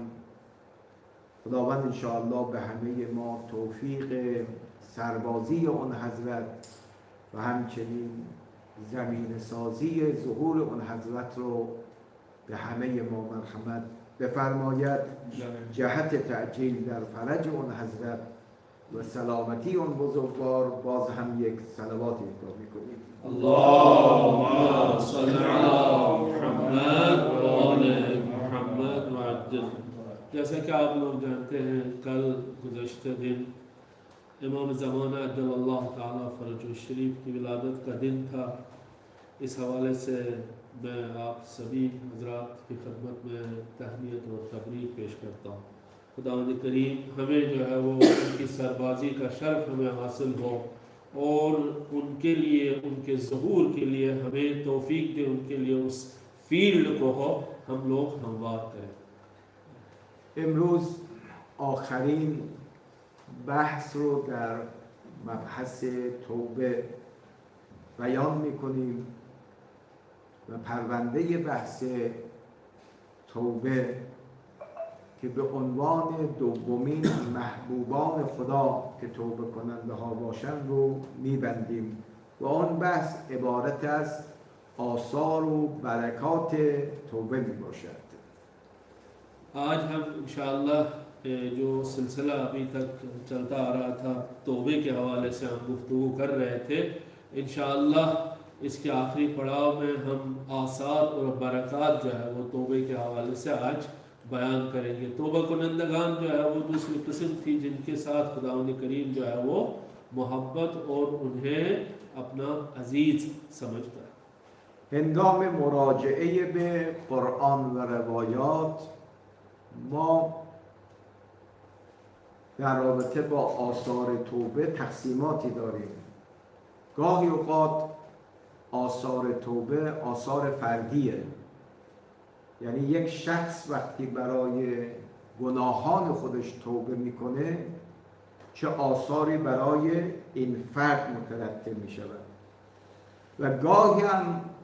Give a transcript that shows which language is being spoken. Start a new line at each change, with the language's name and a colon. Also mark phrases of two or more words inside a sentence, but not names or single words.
Persian: خداوند انشاءالله به همه ما توفیق سربازی اون حضرت و همچنین زمین سازی ظهور اون حضرت رو به همه ما مرحمت بفرماید. جهت تعجیل در فرج اون حضرت و سلامتی اون بزرگوار باز هم یک صلوات اهدا میکنیم.
Arabic: اللهم صل علی محمد و آل محمد و عجل.
Urdu: جیسا کہ آپ لوگ جانتے ہیں، کل گزشتہ دن امام زمانہ
Arabic: عجل الله تعالى فرجه شريف
Urdu: کی ولادت کا دن تھا. اس حوالے سے میں آپ سبھی حضرات کی خدمت میں تہنیت اور تبریک پیش کرتا ہوں. خداوند کریم ہمیں جو ہے وہ ان کی سربازی کا شرف ہمیں حاصل ہو اور ان کے لیے، ان کے ظہور کے لیے ہمیں توفیق دے، ان کے لیے اس فیلڈ کو ہو ہم لوگ ہموار کریں.
Persian: امروز آخرین بحث رو در مبحث توبه بیان میکنیم و پرونده بحث توبه که به عنوان دومین محبوبان خدا که توبه کننده ها باشن رو میبندیم و آن بحث عبارت از آثار و برکات توبه میباشد.
Urdu: آج ہم انشاءاللہ جو سلسلہ ابھی تک چلتا آ رہا تھا توبے کے حوالے سے ہم گفتگو کر رہے تھے، انشاءاللہ اس کے آخری پڑاؤ میں ہم آثار اور برکات جو ہے وہ توبے کے حوالے سے آج بیان کریں گے.
Persian: توبه کنندگان
Urdu: جو ہے وہ دوسری قسم تھی جن کے ساتھ خداوند کریم جو ہے وہ محبت اور انہیں اپنا عزیز سمجھتا ہے.
Persian: هنگام مراجعه به قرآن و روایات ما در رابطه با آثار توبه تقسیماتی داریم. گاهی اوقات آثار توبه آثار فردیه، یعنی یک شخص وقتی برای گناهان خودش توبه میکنه چه آثاری برای این فرد مترتب میشود و گاهی هم